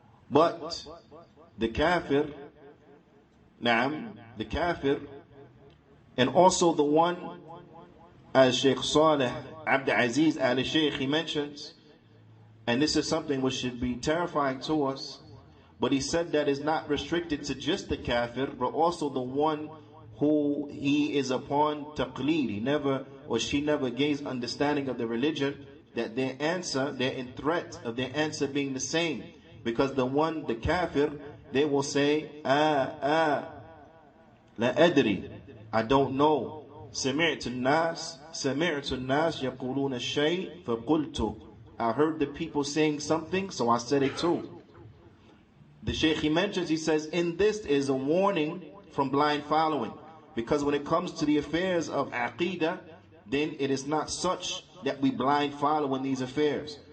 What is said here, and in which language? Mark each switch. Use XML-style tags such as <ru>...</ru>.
<en>But the kafir, naam, the kafir, and also the one, as Shaykh Saleh Abdis al-Shaykh, he mentions, and this is something which should be terrifying to us, but he said that is not restricted to just the kafir, but also the one who he is upon taqleed. He never, or she never gains understanding of the religion, that their answer, they're in threat of their answer being the same. Because the one, the kafir, they will say,</en> <ar>la adri,</ar> <en>I don't know.</en> <ar>سمعت الناس يقولون الشيء فقلت.</ar> <en>I heard the people saying something, so I said it too. The Shaykh, he mentions, he says, in this is a warning from blind following. Because when it comes to the affairs of aqidah, then it is not such that we blind follow in these affairs.</en>